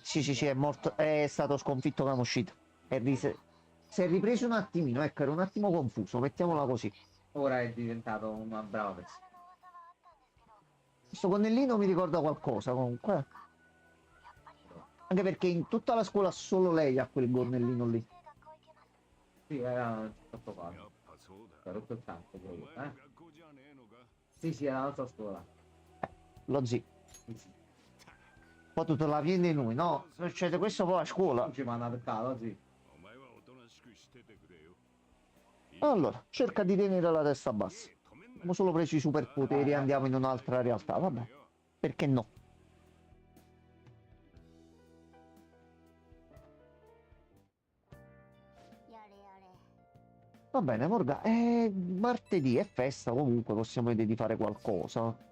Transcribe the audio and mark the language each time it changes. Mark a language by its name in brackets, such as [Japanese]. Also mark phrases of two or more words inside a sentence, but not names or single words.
[Italian] Sì, è morto, è stato sconfitto Kamoshida. Si è ripreso un attimino, ecco, era un attimo confuso, mettiamola così. Ora è diventato una brava persona. Questo gonnellino mi ricorda qualcosa comunque. Anche perché in tutta la scuola solo lei ha quel gonnellino lì. Sì, era troppo [Japanese] や [Italian] male. [Japanese] っぱそうだ。 [Italian] Ha rotto il cazzo [Japanese] お [Italian] proprio, [Japanese] 前の学校じゃねえのか。 [Italian] Sì, sì, era la nostra scuola. Lo zio. Sì, sì. Poi tu te la vieni noi, no? Succede questo poi a scuola. Non ci manda a peccato, sì. [Japanese] お前はおとなしくしててくれよ。 [Italian] Allora, cerca di tenere la testa bassa. [Japanese] 止めんな [Italian] Abbiamo solo preso i superpoteri e andiamo in un'altra realtà, vabbè. Perché no? Va bene, Morga, è martedì, è festa, comunque possiamo vedere di fare qualcosa.